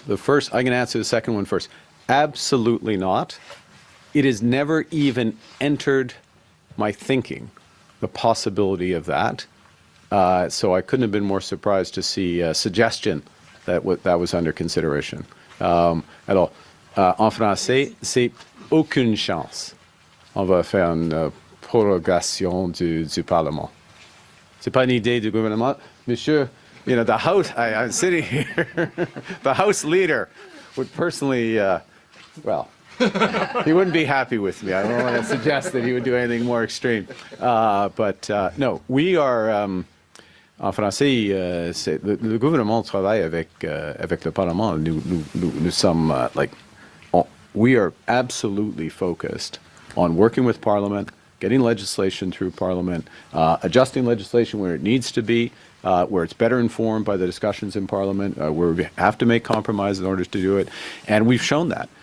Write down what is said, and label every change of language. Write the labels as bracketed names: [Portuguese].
[English] I can answer the second one first. Absolutely not. It has never even entered my thinking, the possibility of that. So I couldn't have been more surprised to see a suggestion that was under consideration at all. [French] En français, c'est aucune chance. On va faire une prorogation du Parlement. C'est pas une idée du gouvernement. [English] Monsieur, the House, I'm sitting here, the House leader would personally, he wouldn't be happy with me. I don't want to suggest that he would do anything more extreme. But no, we are, [French] en français, le gouvernement travaille avec le Parlement. Nous sommes, [English] we are absolutely focused on working with Parliament, getting legislation through Parliament, adjusting legislation where it needs to be, where it's better informed by the discussions in Parliament, where we have to make compromises in order to do it. And we've shown that.